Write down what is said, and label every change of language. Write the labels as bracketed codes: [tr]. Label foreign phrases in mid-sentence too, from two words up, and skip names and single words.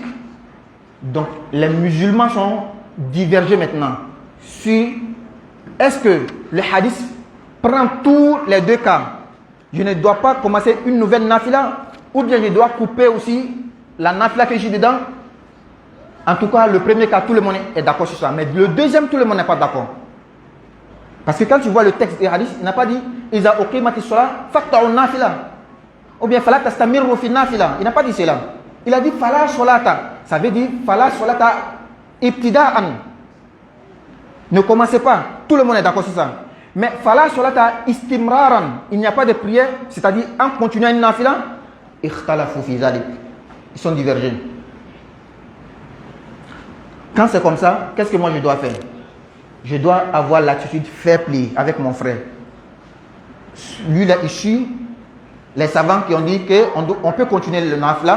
[fr] Donc, les musulmans sont divergés maintenant sur est-ce que le hadith prend tous les deux cas? Je ne dois pas commencer une nouvelle nafila ou bien je dois couper aussi la nafila que j'ai dedans? En tout cas, le premier cas, tout le monde est d'accord sur ça. Mais le deuxième, tout le monde n'est pas d'accord. Parce que quand tu vois le texte des hadiths, il n'a pas dit [ar] إذا أقيمت الصلاة فاقطعوا النافلة. [fr] Ou bien [ar] فلا تستمروا في النافلة. [fr] Il n'a pas dit cela. Il a dit [ar] فلا صلاة. [fr] Ça veut dire [ar] فلا صلاة ابتداء. [fr] Ne commencez pas. Tout le monde est d'accord sur ça. Mais [ar] فلا صلاة استمرارا. [fr] Il n'y a pas de prière, c'est-à-dire en continuant une nafila, [ar] اختلفوا في ذلك. [fr] Ils sont divergents. Quand c'est comme ça, qu'est-ce que moi je dois faire? Je dois avoir l'attitude [en] fair play [fr] avec mon frère. Lui, là, il suit les savants qui ont dit qu'on peut continuer le nafila.